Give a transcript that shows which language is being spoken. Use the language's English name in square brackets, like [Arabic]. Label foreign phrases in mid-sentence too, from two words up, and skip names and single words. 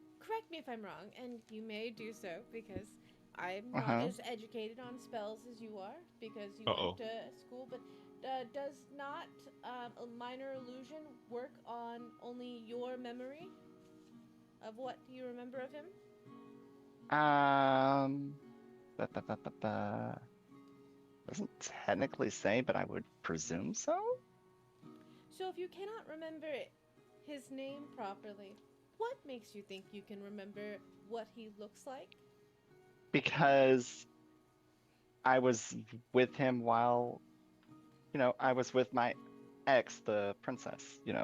[English] correct me if I'm wrong, and you may do so because I'm not Uh-huh. as educated on spells as you are because you Uh-oh. went to school. But does not a minor illusion work on only your memory of what you remember of him? Um, ba, ba, ba, ba, ba. Doesn't technically say, but I would presume so. So if you cannot remember his name properly, what makes you think you can remember what he looks like? Because I was with him while, I was with my ex, the princess.